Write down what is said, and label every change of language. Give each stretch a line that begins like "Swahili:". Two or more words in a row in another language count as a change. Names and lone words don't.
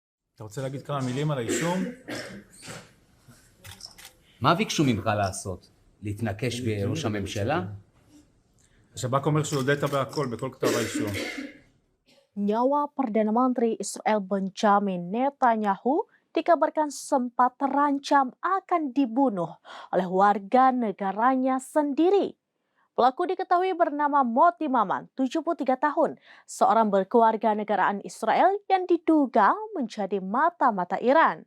Hebrew: אתה רוצה להגיד כמה מילים על האישום? מה ביקשו ממך לעשות? להתנקש בראש הממשלה? השב"כ אומר שהוא הודית בהכל, בכל כתב האישום.
Indonesian: Nyawa Perdana Menteri Israel Benjamin Netanyahu dikabarkan sempat terancam akan dibunuh oleh warga negaranya sendiri. Pelaku diketahui bernama Moti Maman, 73 tahun, seorang berkewarganegaraan Israel yang diduga menjadi mata-mata Iran.